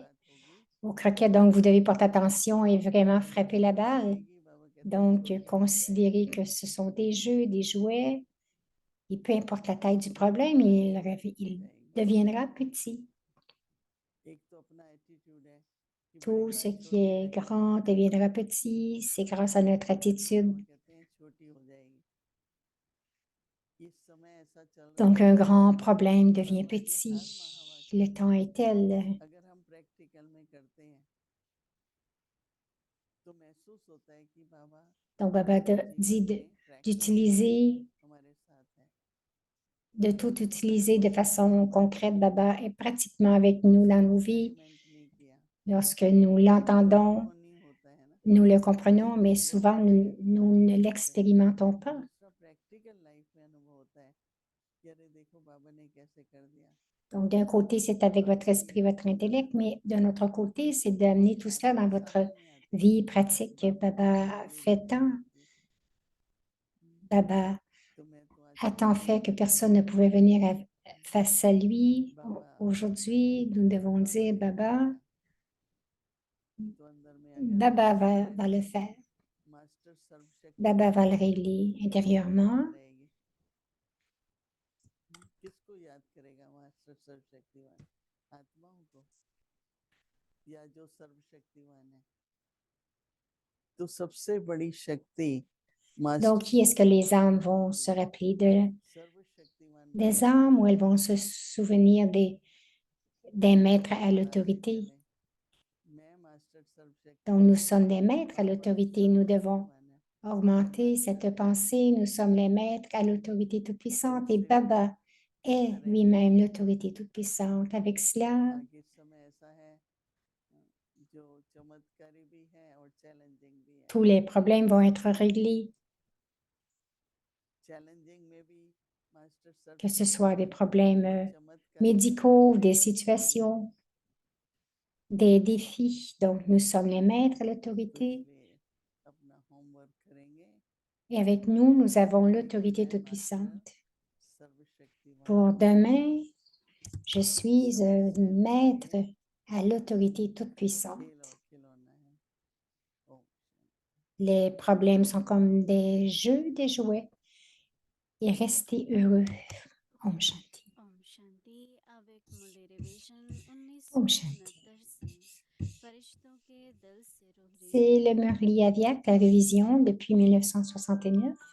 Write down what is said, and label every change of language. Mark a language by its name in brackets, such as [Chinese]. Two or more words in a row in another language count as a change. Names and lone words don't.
[French] Au croquet, donc vous devez porter attention et vraiment frapper la balle. Donc, considérez que ce sont des jeux, des jouets, et peu importe la taille du problème, il deviendra petit. [Hindi] कि बड़ी [French] Tout ce [Hindi] बात [French] qui [Hindi] छोटी [French] est [Hindi] लगेगी, [French] grand deviendra petit. C'est grâce à notre attitude. [Hindi] वो कहते हैं छोटी हो जाएगी। इस समय ऐसा चल रहा [French] Donc, [Hindi] है [French] un grand [Hindi] कि [French] problème devient [Hindi] बाबा के हर [French] petit. [Hindi] महावाक्य [French] Le temps est tel. [Hindi] अगर हम प्रैक्टिकल में करते हैं तो महसूस होता है कि बाबा [French] Donc, Baba [Hindi] हमारे [French] dit [Hindi] जीवन में प्रैक्टिकल [French] d'utiliser, [Hindi] हमारे साथ है। [French] de tout utiliser de façon concrète. Baba est pratiquement avec nous dans nos vies. [Hindi] एक्सपेरिमेंट नहीं किया, [French] Lorsque nous [Hindi] कई बार [French] l'entendons, [Hindi] अनुभव नहीं होता है ना, [French] nous le comprenons, mais [Hindi] वो [French] souvent [Hindi] अपने [French] nous ne [Hindi] अनुभव होते हैं। [French] l'expérimentons pas. [Hindi] दूसरा [English] practical life [Hindi] में अनुभव होता है कि अरे देखो बाबा ने कैसे कर दिया। [French] Donc, d'un côté, c'est avec votre esprit, votre intellect, mais d'un autre côté, c'est d'amener tout cela dans votre vie pratique. Baba fait tant, Baba [Hindi] तो मैं तो आज [French] a tant [Hindi] कहता [French] fait [Hindi] हूँ [French] que [Hindi] कि [French] personne ne pouvait venir face à lui. [Hindi] बाबा [French] Aujourd'hui, nous devons [Hindi] बाबा [French] dire, [Hindi] ने कर [French] Baba, [Hindi] दिया, तो अंदर में अगर [French] Baba [Hindi] मास्टर [French] va le faire. [Hindi] मास्टर [French] Baba va [Hindi] सर्वशक्तिमान [French] le [Hindi] है [French] régler [Hindi] तो कौन [French] intérieurement. [Hindi] याद रहेगी? किसको याद करेगा मास्टर सर्वशक्तिमान? आत्माओं को या जो सर्वशक्तिमान है? तो सबसे बड़ी शक्ति [French] Donc, qui est-ce que les âmes vont se rappeler [Hindi] सर्वशक्तिमान [French] des âmes ou elles vont se souvenir des maîtres à l'autorité? [Hindi] मैं मास्टर [French] Donc, nous [Hindi] सर्वशक्तिमान [French] sommes des maîtres à [Hindi] बाबा [French] l'autorité. Nous devons [Hindi] सर्वशक्तिमान है [French] augmenter cette pensée. Nous sommes les maîtres à l'autorité toute-puissante et Baba est lui-même l'autorité toute-puissante. Avec cela, [Hindi] आगे समय ऐसा है जो चमत्कारी भी है और चैलेंजिंग भी है। [French] tous les problèmes vont être réglés, [Hindi] चैलेंजिंग में भी मास्टर [French] que ce soit des [Hindi] सर्वशक्तिमान [French] problèmes [Hindi] चमत्कारी में [French] médicaux, des [Hindi] भी [French] situations, des défis. Donc, nous sommes les maîtres à [Hindi] तो [French] l'autorité. [Hindi] इसलिए अपना होमवर्क करेंगे [French] Et avec nous, nous avons [Hindi] कि [French] l'autorité [Hindi] मैं मास्टर [French] toute-puissante. [Hindi] सर्वशक्तिमान [French] Pour [Hindi] हूँ, [French] demain, je suis [Hindi] समय से [French] maître [Hindi] पहले [French] à l'autorité toute-puissante. [Hindi] खेल और खिलौना है। ओम [French] Les problèmes sont comme des jeux, des jouets. Et restez heureux. [Hindi] ओम शांति. ओम शांति। [French] avec modération [Hindi] ओम शांति. 1969 से फरिश्तों के दल से रोहरे [French] C'est le Murli Aviak, la révision depuis 1969.